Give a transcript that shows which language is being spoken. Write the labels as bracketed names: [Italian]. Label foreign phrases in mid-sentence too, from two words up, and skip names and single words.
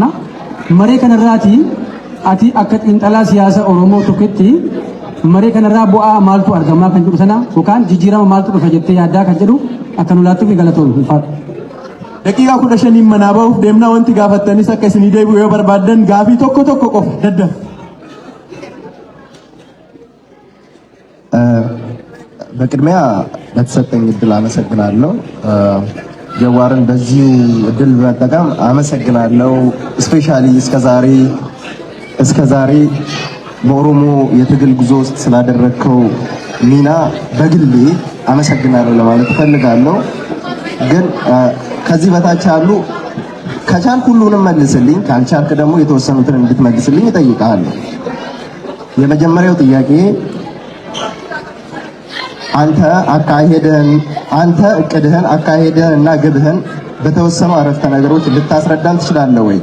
[Oromo] Maree kanarraati ati akka xiinxalaa siyaasa Oromoo tokkotti maree kanarraa bu'aa maaltu argamaa kan jedhu sana yookaan jijjiirama maaltu dhufa jettee yaaddaa kan jedhu akka nu laattuuf galatoomuu ulfaata. Daqiiqaa 15 manaa bahuuf deemnaa wanti gaafattanis akka isinii deebi'u yoo barbaaddan gaafii tokko qofa dadda. [Amharic] በቅድሚያ ለተሰጠኝ እድል አመሰግናለሁ። ጀዋርን በዚሁ እድል በመጠቀም አመሰግናለሁ። ስፔሻሊ እስከዛሬ በኦሮሞ የትግል ጉዞ ውስጥ ስላደረግከው ሚና በግሌ አመሰግናለሁ ለማለት እፈልጋለሁ። ግን ከዚህ በታች ያሉ ከቻልክ ሁሉንም መልስልኝ፣ ካልቻልክ ደግሞ የተወሰኑትን እንድትመልስልኝ እጠይቅሃለሁ። የመጀመሪያው ጥያቄ አንተ እቅድህን አካሄድህን እና ግብህን በተወሰኑ አረፍተ ነገሮች ልታስረዳን ትችላለህ ወይ?